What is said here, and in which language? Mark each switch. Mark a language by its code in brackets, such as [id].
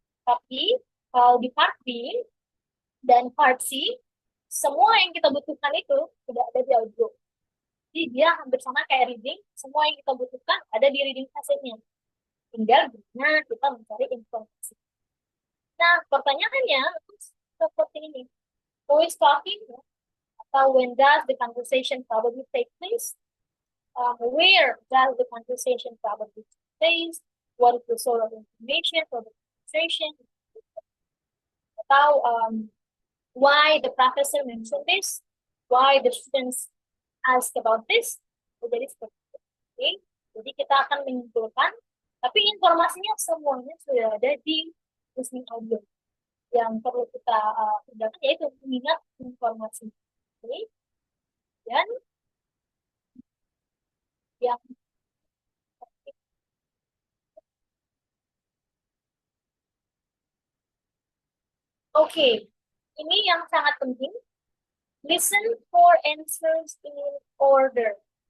[id] Tapi kalau di part B dan part C, semua yang kita butuhkan itu sudah ada di audio. Jadi dia hampir sama kayak reading, semua yang kita butuhkan ada di reading passage-nya. Tinggal gimana kita mencari informasi. Nah, pertanyaannya seperti ini. [en] Who is talking? [id] Atau [en] when does the conversation probably take place? Where does the conversation probably take place? What is the source of information for the conversation? [id] Atau [en] why the professor mentioned this? Why the students ask about this? [id] Jadi seperti itu. [en] Okay? [id] Jadi kita akan menyimpulkan, tapi informasinya semuanya sudah ada di listening audio. Yang perlu kita kerjakan yaitu mengingat informasi. [en] Okay? [id] Dan yang Oke, ini yang sangat penting. [en] Listen for answers in order.